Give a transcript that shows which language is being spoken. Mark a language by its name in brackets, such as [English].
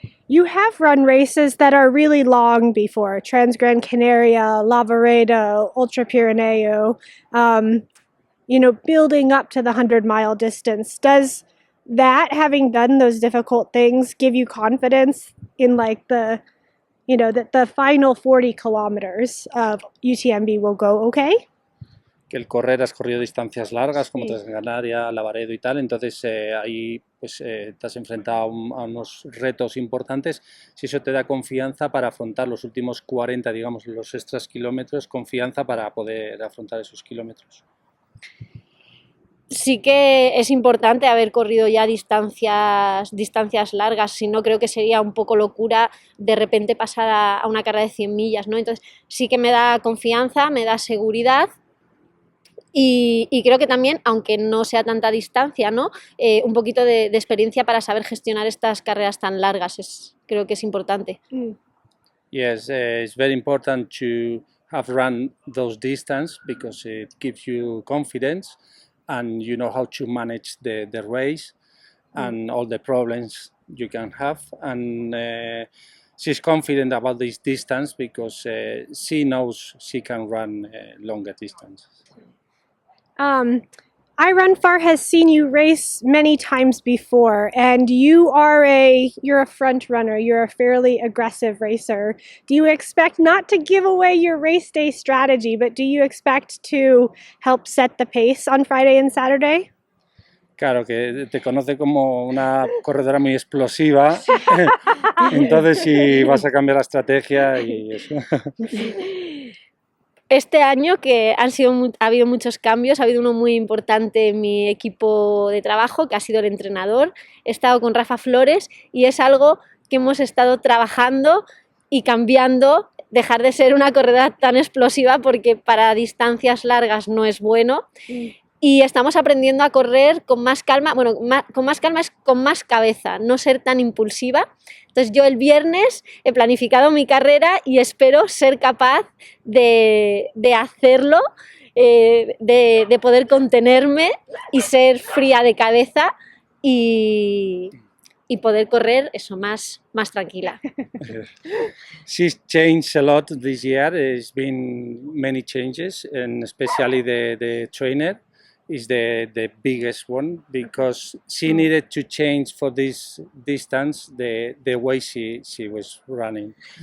[English] You have run races that are really long before, Trans-Gran Canaria, Lavaredo, Ultra Pirineo, building up to the 100-mile distance. Does that, having done those difficult things, give you confidence in like that the final 40 kilometers of UTMB will go okay? [Spanish] Que el correr, has corrido distancias largas como Trans-Gran Canaria, Lavaredo y tal, entonces ahí pues te has enfrentado a unos retos importantes. Si eso te da confianza para afrontar los últimos 40, digamos, los extras kilómetros, confianza para poder afrontar esos kilómetros. Sí que es importante haber corrido ya distancias largas, si no creo que sería un poco locura de repente pasar a una carrera de 100 millas, ¿no? Entonces sí que me da confianza, me da seguridad y creo que también, aunque no sea tanta distancia, ¿no? Un poquito de experiencia para saber gestionar estas carreras tan largas, creo que es importante. [English] Yes, it's very important to have run those distance because it gives you confidence. And you know how to manage the race and all the problems you can have. And she's confident about this distance because she knows she can run longer distance. I Run Far has seen you race many times before, and you're a front runner. You're a fairly aggressive racer. Do you expect not to give away your race day strategy, but do you expect to help set the pace on Friday and Saturday? [Spanish] Claro, que te conoce como una corredora muy explosiva, entonces si vas a cambiar la estrategia y eso. Este año que ha habido muchos cambios, ha habido uno muy importante en mi equipo de trabajo, que ha sido el entrenador. He estado con Rafa Flores y es algo que hemos estado trabajando y cambiando, dejar de ser una corredora tan explosiva porque para distancias largas no es bueno. Y estamos aprendiendo a correr con más calma, con más calma es con más cabeza, no ser tan impulsiva. Entonces yo el viernes he planificado mi carrera y espero ser capaz de hacerlo, de poder contenerme y ser fría de cabeza y poder correr eso más tranquila. [English] She's changed a lot this year. There's been many changes, and especially the trainer is the biggest one because she needed to change for this distance the way she was running.